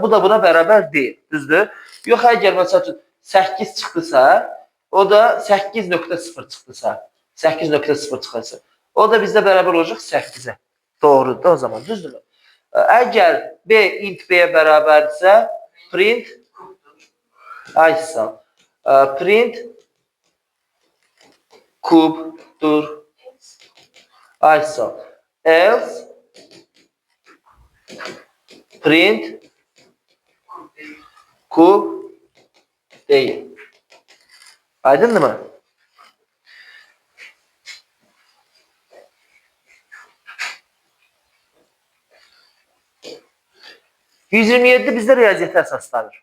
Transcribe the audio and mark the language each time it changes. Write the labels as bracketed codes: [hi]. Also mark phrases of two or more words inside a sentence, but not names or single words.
[az] Bu da buna bərabər deyil. Düzdür? Yox, əgər məsəl üçün 8 çıxdısa, o da 8,0 çıxdısa, 8,0 çıxarsa, o da bizdə bərabər olacaq 8-ə. Doğrudur da o zaman, düzdürmü? Əgər B int B-yə bərabərdirsə, [en] print print kubdur. Else print [az] kub değil. Aydındır mı? %27 bizdə riyaziyyətə əsaslanır.